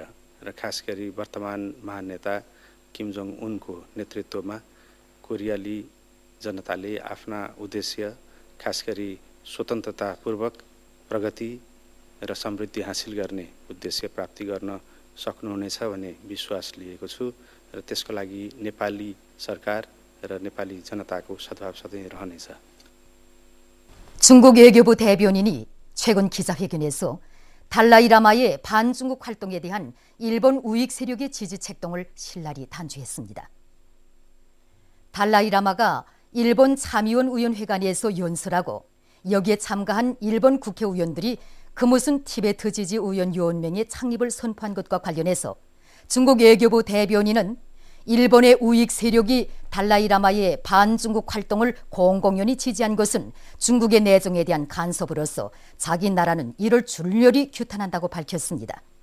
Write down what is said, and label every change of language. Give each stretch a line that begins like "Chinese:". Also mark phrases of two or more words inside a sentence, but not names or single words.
Nepali: र खास गरी वर्तमान महान नेता किम जोङ उनको नेतृत्वमा कोरियाली जनताले आफ्ना उद्देश्य खास गरी स्वतन्त्रतापूर्वक प्रगति र समृद्धि हासिल गर्ने उद्देश्य प्राप्ति गर्न सक्नुहुनेछ भन्ने विश्वास लिएको छु र त्यसको लागि नेपाली सरकार र नेपाली जनताको सद्भाव सधैँ रहनेछ।
Korean: 중국 외교부 대변인이 최근 기자회견에서 달라이 라마의 반중국 활동에 대한 일본 우익 세력의 지지 책동을 신랄히 단죄했습니다. 달라이 라마가 일본 참의원 의원회관에서 연설하고 여기에 참가한 일본 국회의원들이 그 무슨 티베트 지지 의원 연맹의 창립을 선포한 것과 관련해서 중국 외교부 대변인은 일본의 우익 세력이 달라이 라마의 반중국 활동을 공공연히 지지한 것은 중국의 내정에 대한 간섭으로서 자기 나라는 이를 줄렬히 규탄한다고 밝혔습니다.